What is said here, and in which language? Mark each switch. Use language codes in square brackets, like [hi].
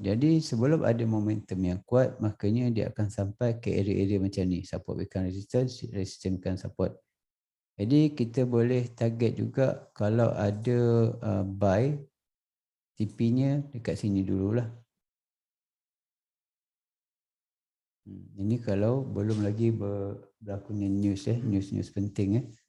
[ms] Jadi sebelum ada momentum yang kuat, makanya dia akan sampai ke area-area macam ni. [en] Support become resistance, resistance become support. [ms] Jadi kita boleh target juga kalau ada buy, TP-nya dekat sini dululah. Ini kalau belum lagi berlakunya news, news penting.